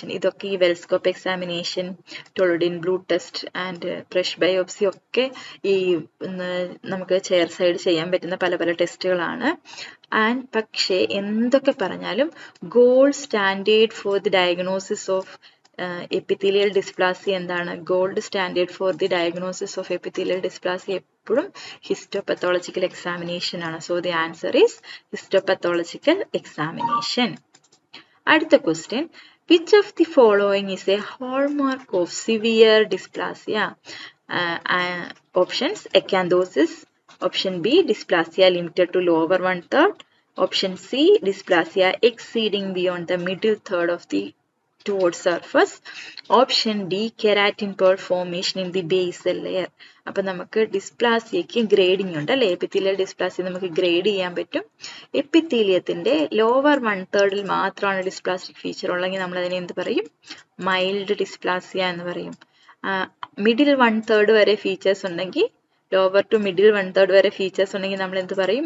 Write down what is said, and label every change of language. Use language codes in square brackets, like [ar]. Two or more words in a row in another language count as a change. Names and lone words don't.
[ml] ഇതൊക്കെ ഈ [en] VELscope examination, toluidine blue test and brush biopsy [ml] ഒക്കെ ഈ നമുക്ക് [en] chair side [ml] ചെയ്യാൻ പറ്റുന്ന പല പല ടെസ്റ്റുകളാണ്. പക്ഷേ എന്തൊക്കെ പറഞ്ഞാലും [en] gold standard for the diagnosis of epithelial dysplasia [ml] എന്താണ്? [en] gold standard for the diagnosis of epithelial dysplasia [ml] എപ്പോഴും [en] histopathological examination [ml] ആണ്. [en] so the answer is histopathological examination. [ml] അടുത്ത ക്വസ്റ്റ്യൻ, [en] which of the following is a hallmark of severe dysplasia? Options: acanthosis. Option B, dysplasia limited to lower 1/3. Option C, dysplasia exceeding beyond the middle third of the towards surface. Option D, keratin pearl formation in the basal layer. [ml] അപ്പൊ നമുക്ക് ഡിസ്പ്ലാസിയക്ക് ഗ്രേഡിംഗ് ഉണ്ട് അല്ലെ? [en] epithelial dysplasia [ml] നമുക്ക് ഗ്രേഡ് ചെയ്യാൻ പറ്റും. എപ്പിത്തീലിയത്തിന്റെ ലോവർ 1/3 മാത്രമാണ് [en] dysplastic feature [ml] ഉള്ളെങ്കിൽ നമ്മൾ അതിനെ എന്ത് പറയും? [en] mild dysplasia [ml] എന്ന് പറയും. മിഡിൽ 1/3 വരെ ഫീച്ചേഴ്സ് ഉണ്ടെങ്കിൽ, [en] lower to middle [ml] 1/3 വരെ ഫീച്ചേഴ്സ് ഉണ്ടെങ്കിൽ നമ്മൾ എന്ത് പറയും?